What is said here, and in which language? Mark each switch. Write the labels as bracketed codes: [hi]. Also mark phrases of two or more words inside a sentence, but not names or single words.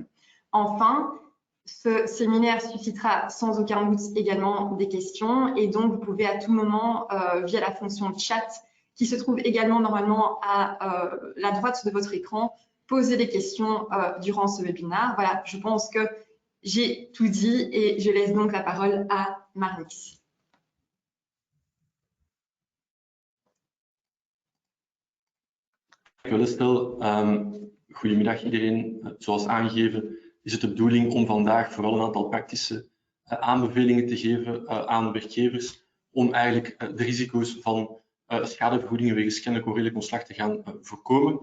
[fr] Enfin, ce séminaire suscitera sans aucun doute également des questions et donc vous pouvez à tout moment, via la fonction chat qui se trouve également normalement à la droite de votre écran, poser des questions durant ce webinaire. Voilà, je pense que j'ai tout dit et je laisse donc la parole à Marnix. [nl] Dankjewel Estelle. Goedemiddag iedereen. Zoals aangegeven is het de bedoeling om vandaag vooral een aantal praktische aanbevelingen te geven aan werkgevers om eigenlijk de risico's van schadevergoedingen wegens kennelijk onredelijk ontslag te gaan voorkomen.